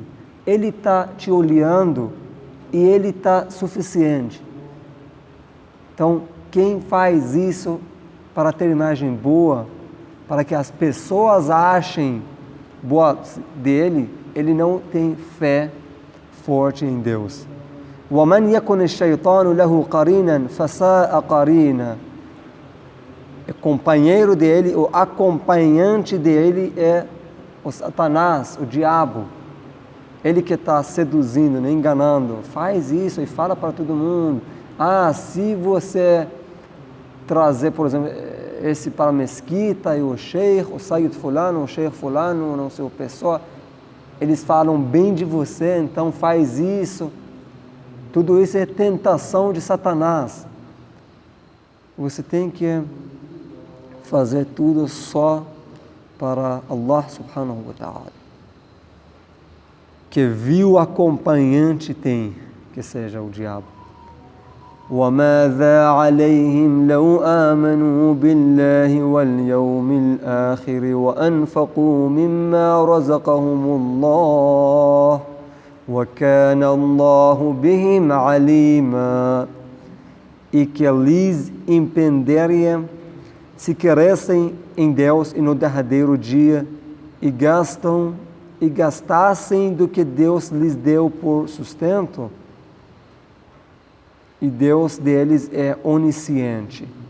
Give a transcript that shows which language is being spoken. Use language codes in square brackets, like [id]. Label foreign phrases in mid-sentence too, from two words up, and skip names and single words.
[pt] Ele está te olhando e Ele está suficiente. Então, quem faz isso para ter imagem boa, para que as pessoas achem boa dele, ele não tem fé forte em Deus. [ar] وَمَنْ يَكُنِ الشَّيْطَانُ لَهُ قَرِينًا فَسَاءَ قَرِينًا. [pt] O companheiro dele, o acompanhante dele é o Satanás, o diabo. Ele que está seduzindo, enganando. Faz isso e fala para todo mundo. Se você trazer, por exemplo, esse para a mesquita e o sheikh, o Sayyid fulano, o sheikh fulano, não sei o pessoa, eles falam bem de você, então faz isso. Tudo isso é tentação de Satanás. Você tem que fazer tudo só para [ar] الله سبحانه وتعالى. [pt] Que vil acompanhante tem, que seja o diabo. [ar] وَمَاذَا عَلَيْهِمْ لَوْ آمَنُوا بِاللَّهِ وَالْيَوْمِ الْآخِرِ وَأَنْفَقُوا مِمَّا رَزَقَهُمُ اللَّهُ وَكَانَ اللَّهُ بِهِمْ عَلِيمًا. [pt] E que lhes impenderia se crescem em Deus e no derradeiro dia e gastassem do que Deus lhes deu por sustento. E Deus deles é onisciente.